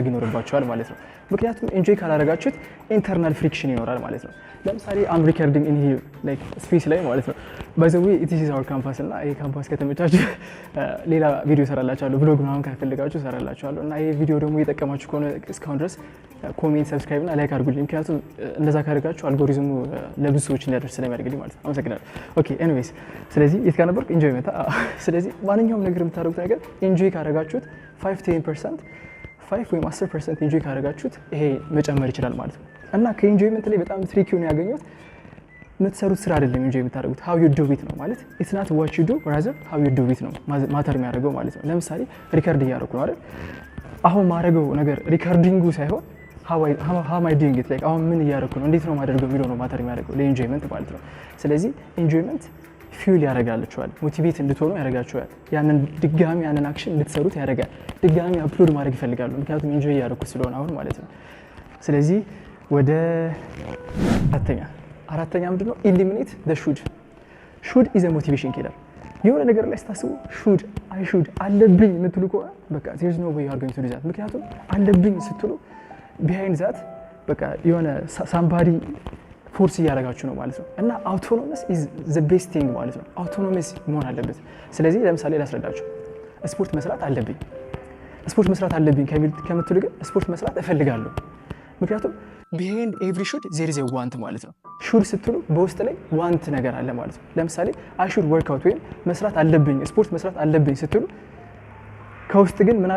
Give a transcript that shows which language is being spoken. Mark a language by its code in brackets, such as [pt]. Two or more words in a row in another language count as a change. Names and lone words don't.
[am] ይኖርባችኋል ማለት ነው። ምክንያቱም ኢንጆይ ካላደረጋችሁት [en] internal friction [am] ይኖራል ማለት ነው። ለምሳሌ [en] I'm recording in here like space [am] ላይ ማለት ነው። [en] by the way it is our campus [am] እና ይሄ ካምፓስ ከተመቻችሁ ሌላ ቪዲዮ ሰራላችኋለሁ ብሎግ ምናምን ከፈልጋችሁ ሰራላችኋለሁ እና ይሄ ቪዲዮ ደግሞ እየጠቀማችሁ ከሆነ እስካሁን ድረስ ኮሜንት ሰብስክራይብ እና ላይክ አድርጉልኝ። ምክንያቱም እንደዛ ካደረጋችሁ አልጎሪዝሙ ለብዙ ሰዎች እንዲያደርስ ስለሚያደርግልኝ ማለት ነው። አመሰግናለሁ። [en] okay anyways [am] ስለዚህ የት ጋር ነበርኩ? ኢንጆይመንት። ስለዚህ ማንኛውም ነገር የምታደርጉት ነገር ኢንጆይ ካደረጋችሁት 5-10% 5 ወይም 10% ኢንጆይ ካደረጋችሁት ይሄ መጨመር ይችላል ማለት ነው። እና ከኢንጆይመንት ላይ በጣም ትሪኪውን ያገኙት የምትሰሩት ስራ አይደለም ኢንጆይ የምታደርጉት [en] how you do it [am] ነው ማለት [en] it's not what you do rather how you do it [am] ነው ማተር የሚያደርገው ማለት ነው። ለምሳሌ ሪከርድ እያደረኩ ነው አይደል? አሁን ማድረገው ነገር ሪከርዲንጉ ሳይሆን [en] how am I doing it like [am] አሁን ምን እያደረኩ ነው እንዴት ነው ማደርገው የሚለው ነው ማተር የሚያደርገው ለኢንጆይመንት ማለት ነው። ስለዚህ ኢንጆይመንት ፊል ያደርጋላችኋል፣ ሞቲቬት እንድትሆኑ ያደርጋችኋል። ያንን ድጋሚ ያንን አክሽን እንድትሰሩት ያደርጋል። ድጋሚ አፕሎድ ማድረግ ይፈልጋሉ ምክንያቱም ኢንጆይ እያደረኩት ስለሆነ አሁን ማለት ነው። ስለዚህ ወደ አራተኛ ምንድነው? [en] ኢሊሚኔት the should is a motivation killer። [am] የሆነ ነገር ላይ ስታስቡ [en] I should [am] አለብኝ የምትሉ ከሆነ በቃ [en] there is no way you are going to do that። [am] ምክንያቱም አለብኝ ስትሉ [en] behind that [am] በቃ የሆነ somebody ፎርስ እያደረጋችሁ ነው ማለት ነው። እና [en] autonomous is the best thing [am] ማለት ነው። autonomous መሆን አለበት። ስለዚህ ለምሳሌ ላስረዳችሁ። ስፖርት መስራት አለብኝ ከምትሉ ግን ስፖርት መስራት እፈልጋለሁ። ምክንያቱም [en] behind every should there is a want [am] ማለት ነው። ሹድ ስትሉ በውስጥ ላይ ዋንት ነገር አለ ማለት ነው። ለምሳሌ [en] I should work out [am] ወይም መስራት አለብኝ ስፖርት መስራት አለብኝ ስትሉ ከውስጥ ግን ምን አለ?